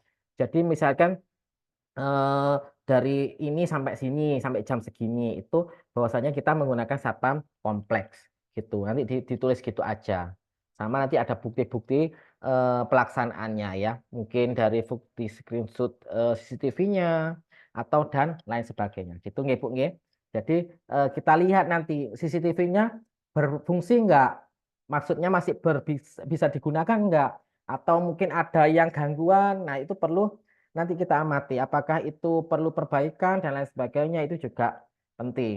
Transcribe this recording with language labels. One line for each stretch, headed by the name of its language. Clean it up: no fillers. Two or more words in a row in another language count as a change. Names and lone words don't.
Indonesian: Jadi misalkan eh, dari ini sampai sini sampai jam segini itu bahwasanya kita menggunakan satpam kompleks gitu. Nanti ditulis gitu aja. Sama nanti ada bukti-bukti pelaksanaannya ya. Mungkin dari bukti screenshot CCTV-nya atau dan lain sebagainya. Gitu nggih, Bu nggih. Jadi kita lihat nanti CCTV-nya berfungsi enggak? Maksudnya masih bisa digunakan enggak? Atau mungkin ada yang gangguan. Nah, itu perlu nanti kita amati apakah itu perlu perbaikan dan lain sebagainya itu juga penting.